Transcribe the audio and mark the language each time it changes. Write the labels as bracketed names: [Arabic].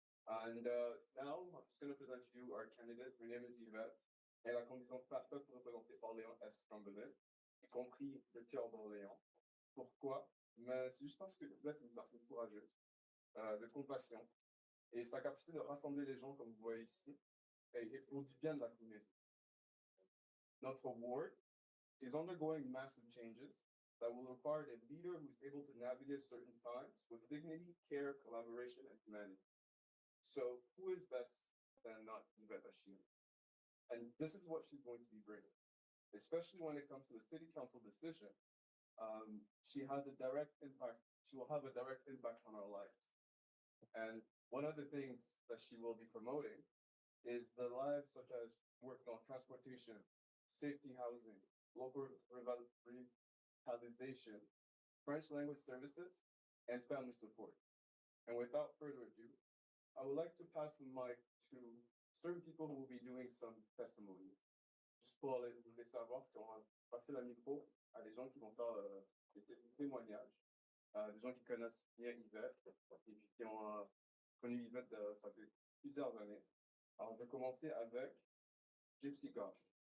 [English] And now, I'm just going to present to you our candidate. Her name is Yvette. [French] Elle a la condition parfaite pour représenter Orléans-East-Cumberland, y compris le cœur d'Orléans. Pourquoi? Mais c'est juste parce que Yvette est une personne courageuse, de compassion, et sa capacité de rassembler les gens, comme vous voyez ici, et pour du bien de la communauté. Notre [English] ward is undergoing massive changes that will require a leader who is able to navigate certain times with dignity, care, collaboration, and humanity. So who is best than not Yvette Ashiri? And this is what she's going to be bringing, especially when it comes to the city council decision. She has a direct impact. She will have a direct impact on our lives. And one of the things that she will be promoting is the lives such as work on transportation, safety housing, local revitalization, French language services, and family support. And without further ado, I would like to pass the mic to certain people who will be doing some testimonies. [French] Juste pour les savoir, on va passer le micro à des gens qui vont faire des témoignages, des gens qui connaissent bien Yvette et puis qui ont connu Yvette ça fait plusieurs années. Alors, je vais commencer avec Gypsy Gosh.